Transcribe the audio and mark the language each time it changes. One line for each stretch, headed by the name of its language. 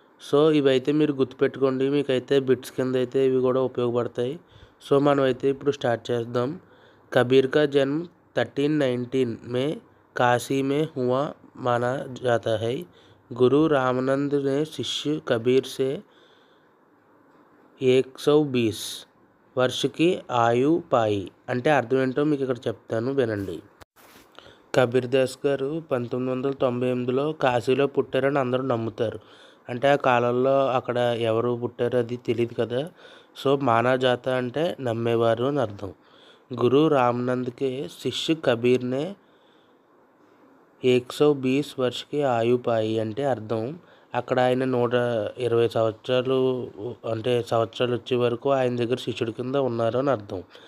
Telugu: So ఇవైతే మీరు గుర్తుపెట్టుకోండి, మీకైతే బిట్స్ కింద అయితే ఇవి కూడా ఉపయోగపడతాయి. సో మనం అయితే ఇప్పుడు స్టార్ట్ చేద్దాం.
Hindi: कबीर का जन्म 1319 में काशी में हुआ माना जाता है. गुरु रामानंद ने शिष्य कबीर से 120 वर्ष की ఆయు పాయి.
Telugu: అంటే అర్థం ఏంటో మీకు ఇక్కడ చెప్తాను, వినండి. కబీర్ దాస్ గారు 1998లో కాశీలో పుట్టారని అందరూ నమ్ముతారు. అంటే ఆ కాలంలో అక్కడ ఎవరు పుట్టారో అది తెలియదు కదా. సో
Hindi: మానా జాత
Telugu: అంటే నమ్మేవారు అని అర్థం.
Hindi: గురు రామానంద్కే శిష్య కబీర్నే 120 వర్షకి ఆయు పాయి
Telugu: అంటే అర్థం అక్కడ ఆయన 120 సంవత్సరాలు అంటే సంవత్సరాలు వచ్చే వరకు ఆయన దగ్గర శిష్యుడి కింద ఉన్నారు అని అర్థం.